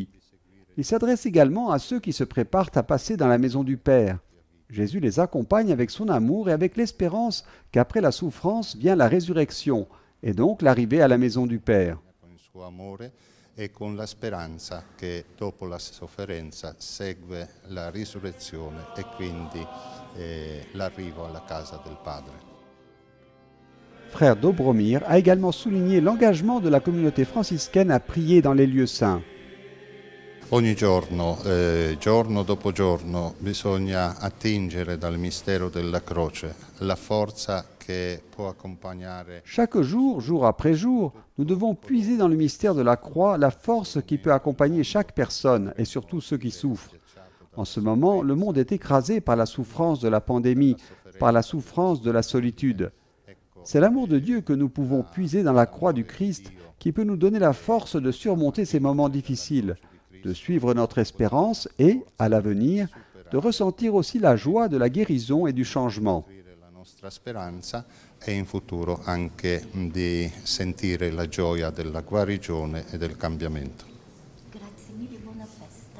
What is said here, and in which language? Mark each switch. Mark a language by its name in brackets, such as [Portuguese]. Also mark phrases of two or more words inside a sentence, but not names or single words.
[French] Il s'adresse également à ceux qui se préparent à passer dans la maison du Père. Jésus les accompagne avec son amour et avec l'espérance qu'après la souffrance vient la résurrection, et donc l'arrivée à la maison du Père. [Italian] Con il suo amore e con la speranza che dopo la sofferenza segue la risurrezione e quindi l'arrivo alla casa del Padre. [French] Frère Dobromir a également souligné l'engagement de la communauté franciscaine à prier dans les lieux saints. [Italian] Ogni giorno, giorno dopo giorno, bisogna attingere dal mistero della croce la forza che può accompagnare. [French] Chaque jour, jour après jour, nous devons puiser dans le mystère de la croix la force qui peut accompagner chaque personne et surtout ceux qui souffrent. En ce moment, le monde est écrasé par la souffrance de la pandémie, par la souffrance de la solitude. C'est l'amour de Dieu que nous pouvons puiser dans la croix du Christ qui peut nous donner la force de surmonter ces moments difficiles, de suivre notre espérance et, à l'avenir, de ressentir aussi la joie de la guérison et du changement. [Italian] La nostra speranza e in futuro anche di sentire la gioia della guarigione e del cambiamento. Grazie mille, buona festa.